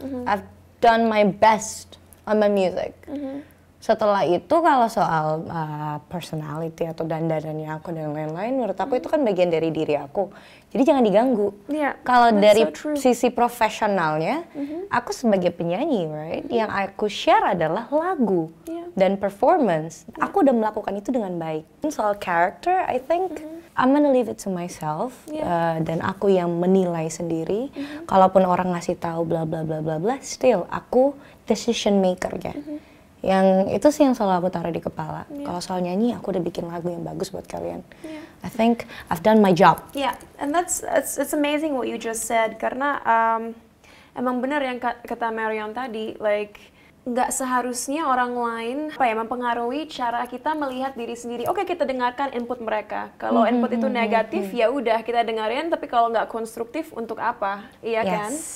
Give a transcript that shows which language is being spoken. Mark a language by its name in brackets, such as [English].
[English] I've done my best on my music. [Indonesian] Setelah itu kalau soal personality atau dandanannya aku dan lain-lain, menurut aku itu kan bagian dari diri aku. Jadi jangan diganggu. Kalau dari sisi profesionalnya, aku sebagai penyanyi, right? Yang aku share adalah lagu dan performance. Aku udah melakukan itu dengan baik. Soal [English] character, I think I'm gonna leave it to myself. [Indonesian] Dan aku yang menilai sendiri. Kalaupun orang ngasih tahu bla bla bla bla bla, still aku decision maker-nya. Yang itu sih yang selalu aku taruh di kepala. Kalau soal nyanyi, aku udah bikin lagu yang bagus buat kalian. [English] I think I've done my job. And it's amazing what you just said. [Indonesian] Karena emang benar yang kata Marion tadi, like nggak seharusnya orang lain mempengaruhi cara kita melihat diri sendiri. Oke, kita dengarkan input mereka. Kalau input itu negatif, ya udah kita dengerin. Tapi kalau nggak konstruktif, untuk apa? Iya kan?